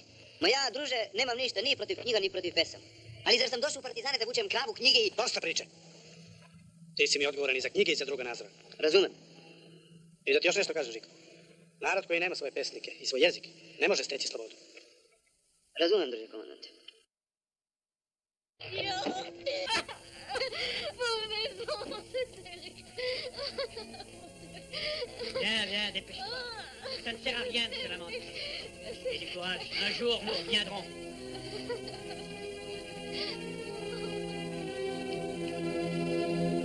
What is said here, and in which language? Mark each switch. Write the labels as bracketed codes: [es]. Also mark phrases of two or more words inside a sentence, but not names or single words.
[sr] Ma ja, druže, nemam ništa ni protiv knjiga, ni protiv pesama. Ali zar sam došao u partizane da vučem kravu knjige i... Dosta priče. Ti si mi odgovoran i za knjige i za druga Nazora. Razumem. I da ti još nešto kažem, Žiko. Narod koji nema svoje pesnike i svoj jezik ne može steći slobodu. Razumem, druže komandante. [fr] Viens, dépêche-toi. Ça ne sert à rien de se lamenter. Et du courage, un jour nous reviendrons.